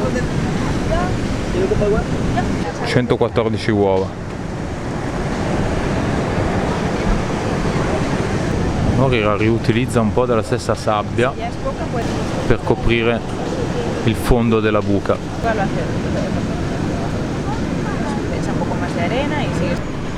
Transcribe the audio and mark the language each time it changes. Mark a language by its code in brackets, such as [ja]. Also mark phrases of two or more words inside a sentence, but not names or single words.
[it] 114 uova. Ora riutilizza un po' della stessa sabbia per coprire il fondo della buca. [es] Echa un poco más de arena y sigue.